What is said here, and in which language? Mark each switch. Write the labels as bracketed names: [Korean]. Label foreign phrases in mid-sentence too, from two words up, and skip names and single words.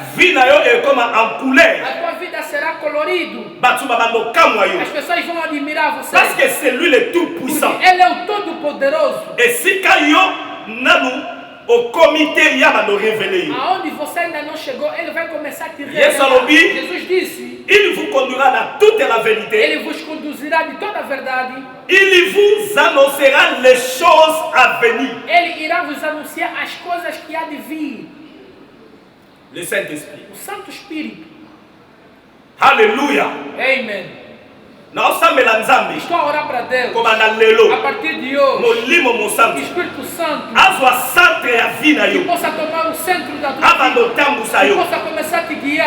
[Portuguese] A tua vida será colorido. As pessoas vão admirar você. [French] Parce que c'est lui le tout puissant. [Portuguese] Porque ele é o todo-poderoso. [French] Et si au comité il y a révélé. [Portuguese] Aonde você ainda não chegou, ele vai começar a te Yes, revelar. Jesus disse, [French] il vous conduira dans toute la vérité. [Portuguese] ele vos conduzirá de toda a verdade. [French] Il vous annoncera les choses à venir. [Portuguese] Ele irá vos anunciar as coisas que há de vir. [French] Le Saint-Esprit. [Portuguese] O Santo Espírito. Alléluia. Amen. Estou a orar para Deus. A partir de hoje, o Espírito Santo que possa tomar o centro da tua vida, que possa começar a te guiar.